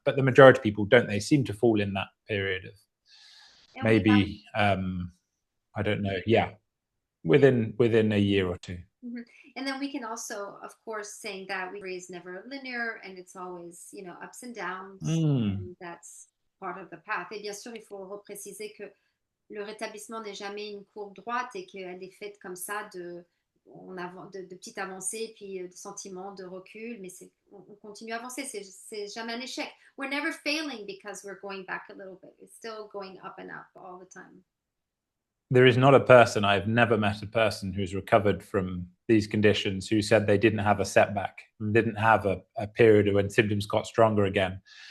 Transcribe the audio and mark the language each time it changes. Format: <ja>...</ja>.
<en>But the majority of people don't. They seem to fall in that period of maybe, I don't know, within a year or two. Mm-hmm. And then we can also, of course, saying that recovery is never linear and it's always, ups and downs. And that's part of the path.</en> <fr>Et bien sûr, il faut repréciser que le rétablissement n'est jamais une courbe droite et qu'elle est faite comme ça de petites avancées, puis de sentiments de recul, mais on continue à avancer, c'est jamais un échec.</fr> <en>We're never failing because we're going back a little bit. It's still going up and up all the time. There is not a person, I've never met a person who's recovered from these conditions who said they didn't have a setback, didn't have a period when symptoms got stronger again.</en>